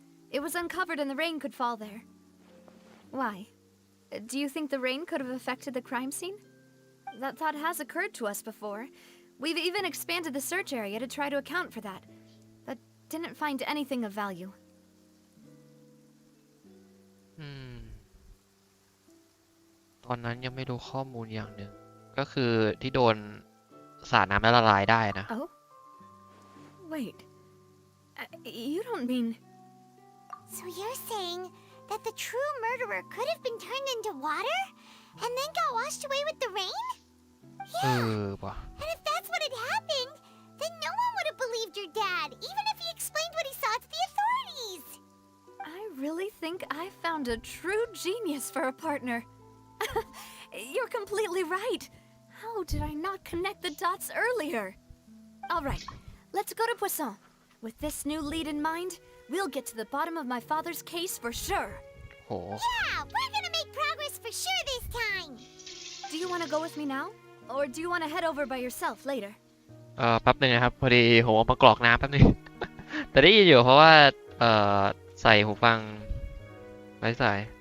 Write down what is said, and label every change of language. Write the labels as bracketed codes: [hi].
[en] It was uncovered and the rain could fall there. Why? Do you think the rain could have affected the crime scene? That thought has occurred to us before. We've even expanded the search area to try to account for that, but didn't find anything of value. [th] ตอนนั้นยังไม่รู้ข้อมูลอย่างหนึ่ง ก็คือที่โดนสาดน้ำแล้วละลายได้นะ [en] Oh? Wait. You don't mean... So you're saying that the true murderer could have been turned into water and then got washed away with the rain? เอ Yeah. อว่ะ And if that's what had happened, then no one would have believed your dad, even if he explained what he saw to the authorities. I really think I found a true genius for a partner. You're completely right. How did I not connect the dots earlier? All right, let's go to Poisson. With this new lead in mind, we'll get to the bottom of my father's case for sure. โห Yeah, we're gonna make progress for sure this time. Do you want to go with me now? Or do you want to head over by yourself later? [th] แป๊บหนึ่งนะครับ พอดีผมเอามากรอกน้ำแป๊บนึง แต่ได้ยินอยู่เพราะว่าใส่หูฟังไร้สาย